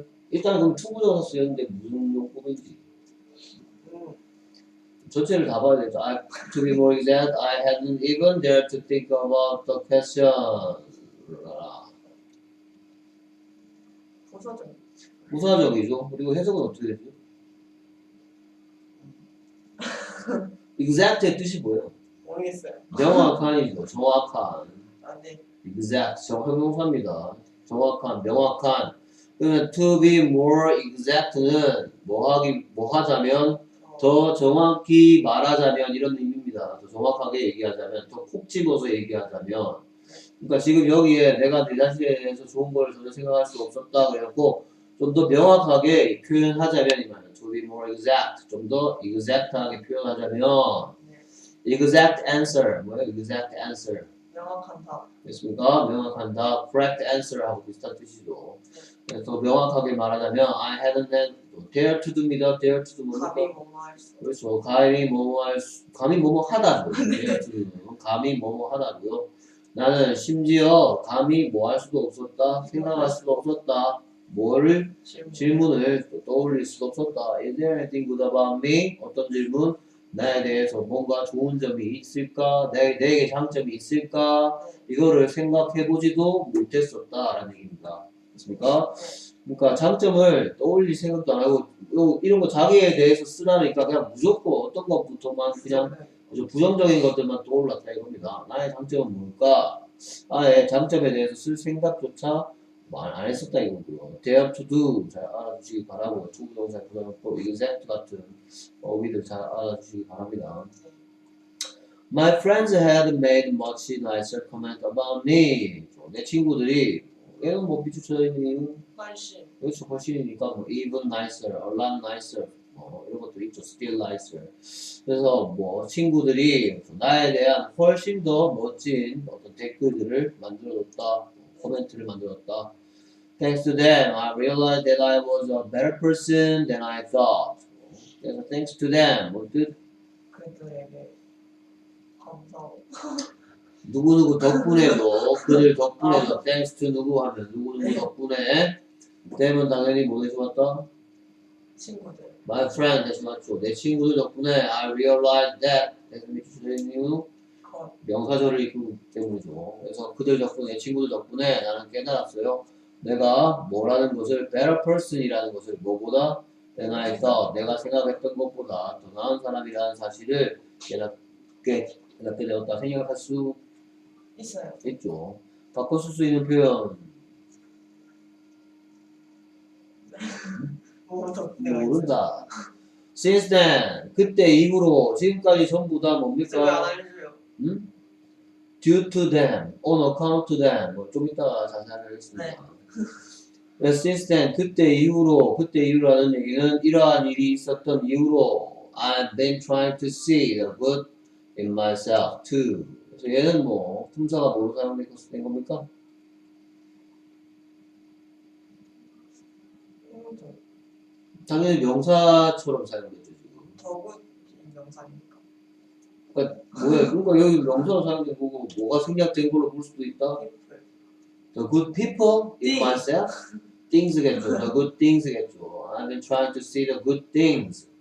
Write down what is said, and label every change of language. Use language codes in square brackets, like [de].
[ko] 일단 그럼 투부정사 쓰였는데 무슨 용법인지. 전체를 다 봐야 되죠. [en] To be more exact, I hadn't even dared to think about the question. [ko] 부사적이죠. 그리고 해석은 어떻게 되죠? exact의 뜻이 뭐예요? 모르겠어요. 명확한이죠. 정확한. 아, 네. exact 형용사입니다. 정확한, 명확한. 그러면 to be more exact는 뭐 하자면 더 정확히 말하자면 이런 의미입니다. 더 정확하게 얘기하자면, 더 콕 집어서 얘기하자면. 그러니까 지금 여기에 내가 내 자신에 대해서 좋은 걸 전혀 생각할 수 없었다 그래갖고 좀 더 명확하게 표현하자면 이 말은 to be more exact, 좀 더 exact하게 표현하자면 네. exact answer, 뭐예요? exact answer. 명확한 답. 됐습니까? 명확한 답, correct answer하고 비슷한 뜻이죠. 그래서 명확하게 말하자면 [en] I hadn't dare to do [ko] 입니다. dare to do 뭡니까? 감히 뭐뭐 할 수. 그렇죠. 감히 뭐뭐 하다죠. dare to do는 감히 뭐뭐 하다고요. 나는 심지어 감히 뭐 할 수도 없었다. 생각할 수도 없었다. 뭐를 질문을 또 떠올릴 수도 없었다. [en] Is there anything good about me? [ko] 어떤 질문? 나에 대해서 뭔가 좋은 점이 있을까? 내게 장점이 있을까? 이거를 생각해보지도 못했었다라는 얘기입니다. 됐습니까? 그러니까 장점을 떠올릴 생각도 안 하고 이런 거 자기에 대해서 쓰라니까 그냥 무조건 어떤 것부터만 그냥 부정적인 것들만 떠올랐다 이겁니다. 나의 장점은 뭘까? 나의 장점에 대해서 쓸 생각조차 안 했었다 이거고요. dare to do 잘 알아주시기 바라고 투부정사 부정했고 exact 같은 어휘들 잘 알아주시기 바랍니다. [en] My friends had made much nicer comment about me. [ko] 내 친구들이 얘는 뭐 비추천이니 훨씬. 그렇죠 훨씬이니까 뭐 [en] even nicer, a lot nicer [ko] 이런 것도 있죠. [en] still nicer. [ko] 그래서 뭐 친구들이 나에 대한 훨씬 더 멋진 어떤 댓글들을 만들어줬다, 코멘트를 만들었다. [en] Thanks to them, I realized that I was a better person than I thought. [ko] 그래서 thanks to them, 뭐 뜻? 그들에게 감사하고. 누구누구 덕분에도 그들 덕분에도 thanks to 누구 하면 누구누구 덕분에 them은 당연히 뭐 대신 왔다? 친구들. My friend 대신 왔죠. 내 친구들 덕분에 [en] I realized that [ko] 대신 밑에 주된 이유 것. 명사절을 입기 때문이죠. 그래서 그들 덕분에 내 친구들 덕분에 나는 깨달았어요. 내가 뭐라는 것을 better person이라는 것을 뭐보다 [en] than I thought [ko] 내가 생각했던 것보다 더 나은 사람이라는 사실을 깨닫게 되었다 생각할 수 있어요. 있죠. 바꿔 쓸 수 있는 표현 모른다. Since then 그때 이후로 지금까지 전부 다 왜안 뭡니까? 알려줘요? 응? [en] Due to them, on account to them [ko] 뭐 좀 이따가 자세히 하겠습니다. 네. [en] Since then [ko] 그때 이후라는 얘기는 이러한 일이 있었던 이후로 [en] I've been trying to see the good in myself too. [ko] 그래서 얘는 뭐 품사가 뭐로 사용된 겁니까? 당연히 명사처럼 사용됐죠 지금. 더굿 명사니까. 그러니까 뭐야? 그러니까 여기 명사로 사용된 거고 뭐가 생략된 걸로 볼 수도 있다. [en] people. The good people in myself, things겠죠. The good things겠죠. I've been trying to see the good things.